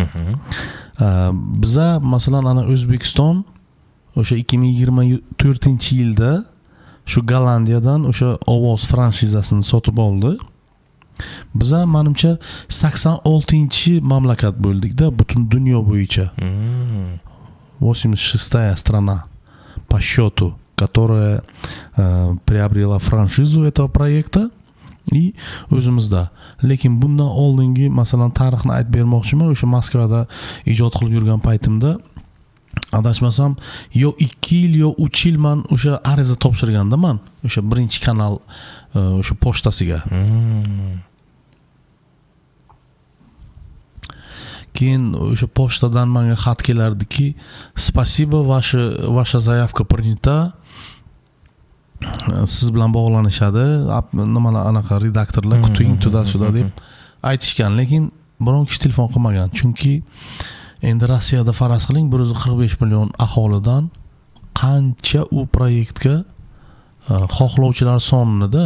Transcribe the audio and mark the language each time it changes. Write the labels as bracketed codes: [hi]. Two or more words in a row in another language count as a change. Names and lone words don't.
[uz] Biza masalan ana O'zbekiston o'sha 2024-yilda shu Gollandiyadan o'sha Ovoz franshizasini sotib oldi. Biza menimcha 86-mamlakat bo'ldik-da butun dunyo bo'yicha. [ru] 86-я страна по счету, которая приобрела франшизу этого проекта. [uz] И o'zimizda. Lekin bundan oldingi masalan tarixni aytib bermoqchiman. O'sha Moskvada ijod qilib yurgan paytimda adashmasam yo 2 yil yo 3 yil men o'sha ariza topshirganda men o'sha birinchi kanal o'sha pochtasiga. Keyin o'sha pochtadan menga xat kelardiki, [ru] "Спасибо, ваша заявка принята. [uz] Siz bilan bog'lanishadi, nimalar anaqa redaktorlar kuting tuda-suda" deb aytishgan, lekin biron kishi telefon qilmagan. Chunki endi Rossiyada faraz qiling 145 million aholidan qancha u proyektga xohlovchilar sonida.